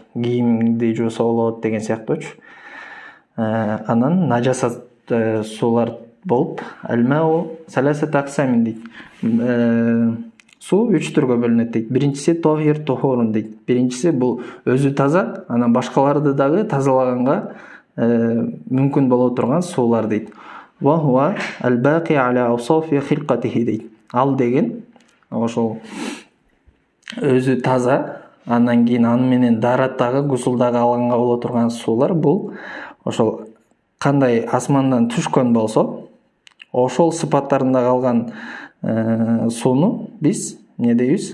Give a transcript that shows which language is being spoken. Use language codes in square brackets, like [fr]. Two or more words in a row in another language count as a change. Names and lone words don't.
[ky] Кийимди жууса болот деген сыяктуучу. Анан нажасат суулар болуп, [ar] الماء ثلاثة أقسام [ky] дейт. Суу 3 түргө бөлүнөт дейт. Биринчиси [ar] طاهر طهور [ky] дейт. Биринчиси бул өзү таза, анан башкаларды дагы тазалаганга мүмкүн боло турган суулар дейт. [ar] وهو الباقي على أوصاف خلقته дейт. [ky] Ал деген ошол өзү таза, андан кийин аны менен дараттагы, гусулдагы алганга боло турган суулар бул ошол кандай асмандан түшкөн болсо, ошол сыпаттарында калган сууну биз не дейбиз?